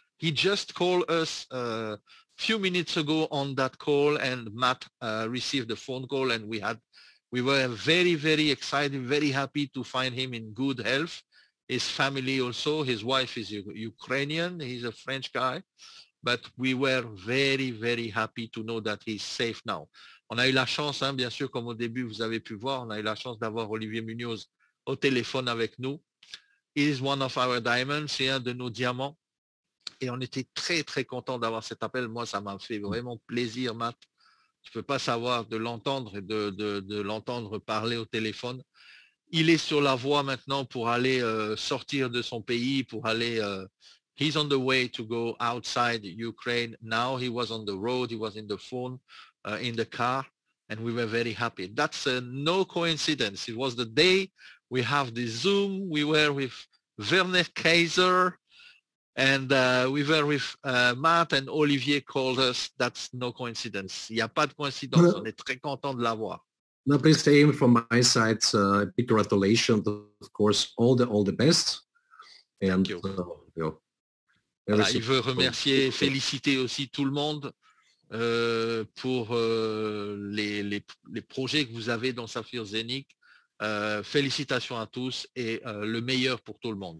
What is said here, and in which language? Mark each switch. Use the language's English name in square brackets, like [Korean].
[English] He just called us a few minutes ago on that call, and Matt received the phone call, and we were very, very excited, very happy to find him in good health. His family also, his wife is Ukrainian, he's a French guy, but we were very, very happy to know that he's safe now. [French] On a eu la chance, hein, bien sûr, comme au début, vous avez pu voir, on a eu la chance d'avoir Olivier Munoz au téléphone avec nous. [English] He is one of our diamonds, [French] c'est un de nos diamants. Et on était très, très content d'avoir cet appel. Moi, ça m'a fait vraiment plaisir, Matt. Tu ne peux pas savoir de l'entendre et de l'entendre parler au téléphone. Il est sur la voie maintenant pour aller sortir de son pays, pour aller... [English] he's on the way to go outside Ukraine now. He was on the road. He was in the phone in the car, and we were very happy. That's no coincidence. It was the day we have the Zoom. We were with Werner Kaiser, and we were with Matt, and Olivier called us. That's no coincidence. [French] Il n'y a pas de coïncidence. On est très content de l'avoir. [English] No, please say from my side, big congratulations, of course, all the best. Thank you. [French] Voilà, il veut remercier, féliciter aussi tout le monde pour les projets que vous avez dans Saphir Zénith. Félicitations à tous et le meilleur pour tout le monde.